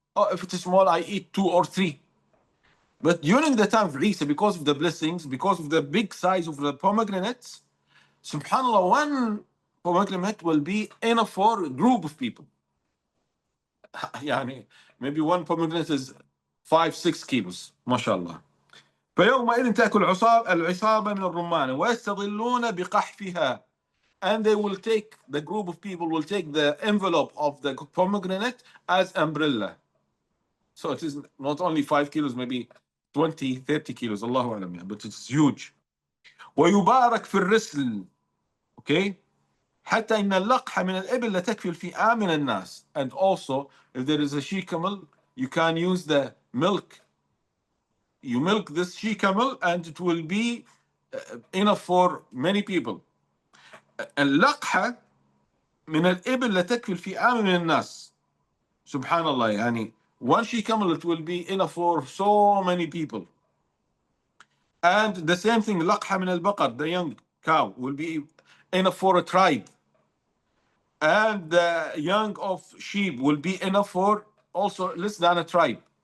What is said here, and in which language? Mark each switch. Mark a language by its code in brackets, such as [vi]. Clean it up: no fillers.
[en] Or if it is small, I eat 2 or 3. But during the time of Isa, because of the blessings, because of the big size of the pomegranates, subhanAllah, one pomegranate will be enough for a group of people. [ar] يعني [en] maybe one pomegranate is 5-6 kilos, mashallah. [ar] فيومئذ تأكل العصابة من الرمان ويستظلون بقحفها. [en] And they will take, the group of people will take the envelope of the pomegranate as umbrella. So it is not only 5 kilos, maybe 20-30 kilos, Allahu alam, but it's huge. [ar] ويبارك في الرسل. [en] Okay? [ar] حتى إن اللقحة من الإبل لا تكفي الفئام من الناس. [en] And also, if there is a she camel, you can use the milk. You milk this she camel, and it will be enough for many people. [ar] اللقحة من الإبل لا تكفي الفئام من الناس. [en] Subhanallah, [ar] يعني [en] one she camel, it will be enough for so many people. And the same thing, [ar] لقحة من البقر, [en] the young cow, will be enough for a tribe. And the young of sheep will be enough for also less than a tribe.